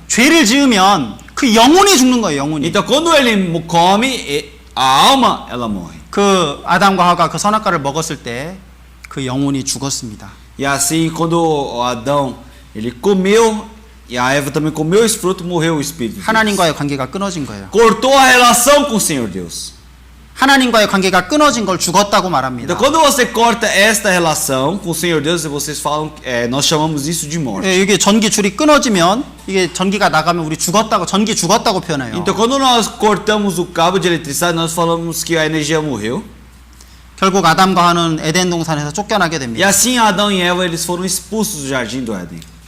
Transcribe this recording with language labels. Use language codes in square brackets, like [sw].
[ko] 죄를 지으면 그 영혼이 죽는 거예요. 영혼이. [pt] Então quando ele come, a alma ela morre. [ko] 그 아담과 하와가 그 선악과를 먹었을 때 그 영혼이 죽었습니다. [pt] E assim, quando o Adão ele comeu e a Eva também comeu esse fruto, morreu o espírito. [ko] 하나님과의 관계가 끊어진 거예요. [pt] Cortou a relação com o Senhor Deus. [ko] 하나님과의 관계가 끊어진 걸 죽었다고 말합니다. [pt] Então quando você corta esta relação com o Senhor Deus, vocês falam, nós chamamos isso de morte. [ko] 이게 전기줄이 끊어지면 이게 전기가 나가면 우리 죽었다고 전기 죽었다고 표현해요. [pt] Então quando nós cortamos o cabo de eletricidade, nós falamos que a energia morreu. [ko] 결국 아담과 하와는 에덴 동산에서 쫓겨나게 [pt] E [ko] 됩니다. [pt] assim Adão e Eva eles foram expulsos do jardim do Éden.